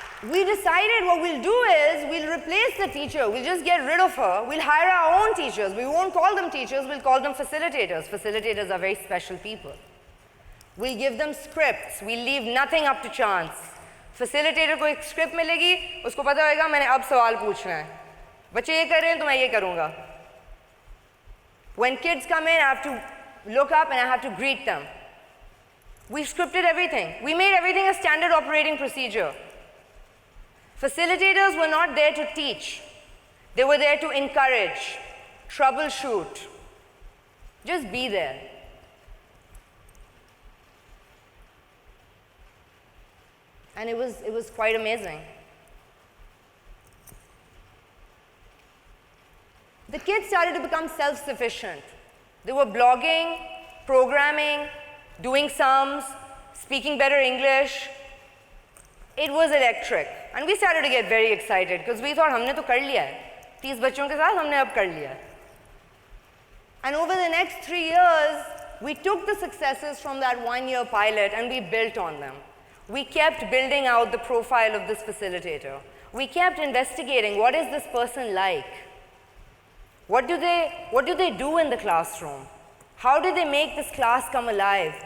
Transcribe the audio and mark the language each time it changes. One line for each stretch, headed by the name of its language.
English: We decided what we'll do is, we'll replace the teacher, we'll just get rid of her, we'll hire our own teachers. We won't call them teachers, we'll call them facilitators. Facilitators are very special people. We'll give them scripts, we'll leave nothing up to chance.
Hindi: Facilitator को एक script मिलेगी, उसको पता होगा मैंने अब सवाल पूछना है. बच्चे ये कर रहे हैं तो मैं ये करूँगा.
English: When kids come in, I have to look up and I have to greet them. We scripted everything. We made everything a standard operating procedure. Facilitators were not there to teach. They were there to encourage, troubleshoot, just be there. And it was quite amazing. The kids started to become self-sufficient. They were blogging, programming, doing sums, speaking better English. It was electric. And we started to get very excited because we thought,
Hindi: हमने तो कर लिया है. 30 बच्चों के साथ हमने अब कर लिया है.
English: And over the next 3 years, we took the successes from that 1-year pilot and we built on them. We kept building out the profile of this facilitator. We kept investigating, what is this person like? What do they do in the classroom? How do they make this class come alive?